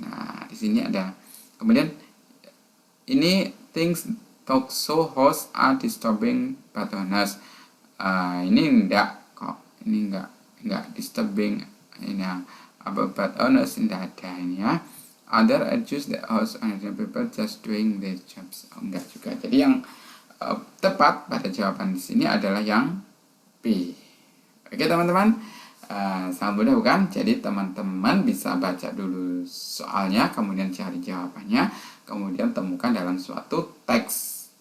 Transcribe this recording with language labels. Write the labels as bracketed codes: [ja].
[id] Nah di sini ada. Kemudian ini [en] things talk show hosts are disturbing but honest. [id] Ini enggak kok, ini enggak disturbing ini about [en] but honest, [id] enggak ada ini ya. [en] Other accuse that hosts and people just doing their jobs. [id] Oh, enggak juga. Jadi yang tepat pada jawaban di sini adalah yang B. Oke teman-teman, sangat mudah bukan? Jadi teman-teman bisa baca dulu soalnya, kemudian cari jawabannya, kemudian temukan dalam suatu teks.